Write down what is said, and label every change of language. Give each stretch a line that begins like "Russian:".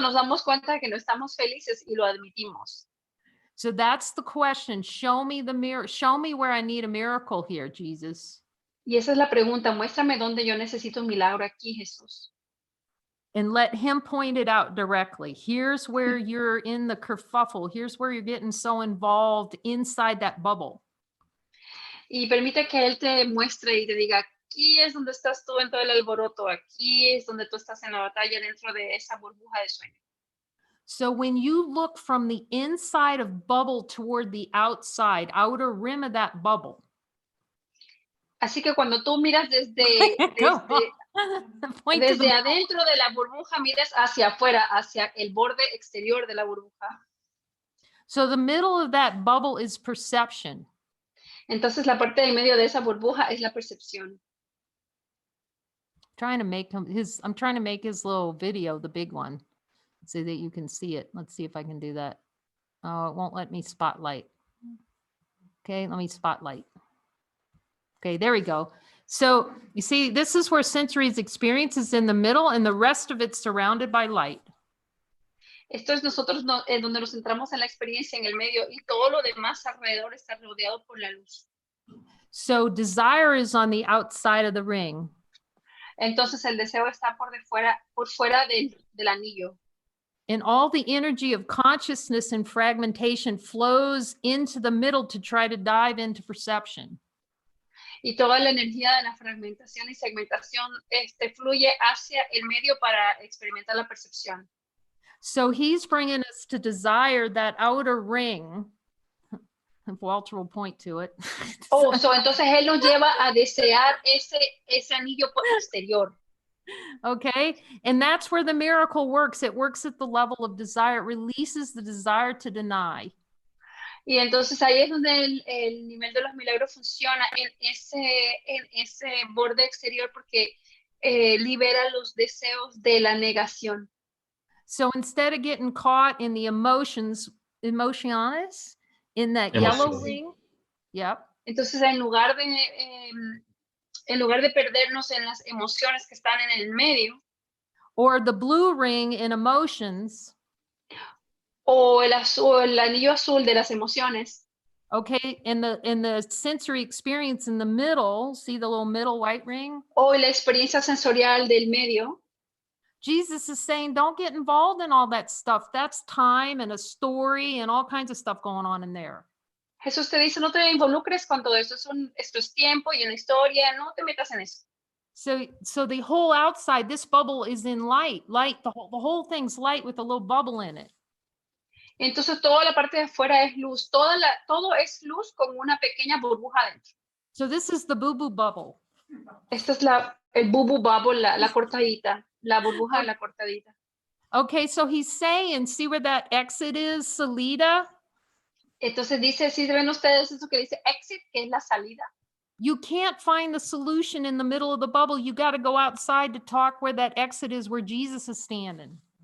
Spanish: Nos damos cuenta de que no estamos felices y lo admitimos.
English: So that's the question. Show me the mirror. Show me where I need a miracle here, Jesus.
Spanish: Y esa es la pregunta. Muéstrame dónde yo necesito un milagro aquí, Jesús.
English: And let him point it out directly. Here's where you're in the kerfuffle. Here's where you're getting so involved inside that bubble.
Spanish: Y permite que Él te muestre y te diga, aquí es donde estás tú en todo el alboroto, aquí es donde tú estás en la batalla dentro de esa burbuja de sueño.
English: So when you look from the inside of bubble toward the outside, outer rim of that bubble.
Spanish: Así que cuando tú miras
English: Point to
Spanish: desde
English: the
Spanish: adentro de la burbuja, miras hacia afuera, hacia el borde exterior de la burbuja.
English: So the middle of that bubble is perception.
Spanish: Entonces la parte del medio de esa burbuja es la percepción.
English: I'm trying to make his little video, the big one, so that you can see it. Let's see if I can do that. Oh, it won't let me spotlight. Okay, let me spotlight. Okay, there we go. So you see, this is where sensory's experience is in the middle and the rest of it's surrounded by light.
Spanish: Esto es nosotros donde nos centramos en la experiencia en el medio y todo lo demás alrededor está rodeado por la luz.
English: So desire is on the outside of the ring.
Spanish: Entonces el deseo está por fuera del anillo.
English: And all the energy of consciousness and fragmentation flows into the middle to try to dive into perception.
Spanish: Y toda la energía de la fragmentación y segmentación fluye hacia el medio para experimentar la percepción.
English: So he's bringing us to desire that outer ring. Walter will point to it.
Spanish: Entonces él nos lleva a desear ese anillo exterior.
English: Okay, and that's where the miracle works. It works at the level of desire. It releases the desire to deny.
Spanish: Y entonces ahí es donde el nivel de los milagros funciona en ese borde exterior porque libera los deseos de la negación.
English: So instead of getting caught in the emotions, emociones, in that yellow ring, yep.
Spanish: Entonces en lugar de perdernos en las emociones que están en el medio,
English: or the blue ring in emotions,
Spanish: o el anillo azul de las emociones.
English: Okay, in the sensory experience in the middle, see the little middle white ring?
Spanish: O la experiencia sensorial del medio.
English: Jesus is saying, don't get involved in all that stuff. That's time and a story and all kinds of stuff going on in there.
Spanish: Jesús te dice, no te involucres con todo eso. Esto es tiempo y una historia. No te metas en eso.
English: So the whole outside, this bubble is in light. Light, the whole thing's light with a little bubble in it.
Spanish: Entonces toda la parte de afuera es luz. Todo es luz con una pequeña burbuja dentro.
English: So this is the boo-boo bubble.
Spanish: Esta es el
English: boo-boo bubble,
Spanish: la cortadita. La burbuja de la cortadita.
English: Okay, so he's saying, see where that exit is, salida?
Spanish: Entonces dice, ¿sí ven ustedes eso que dice exit, que es la salida?
English: You can't find the solution in the middle of the bubble. You got to go outside to talk where that exit is, where Jesus is standing.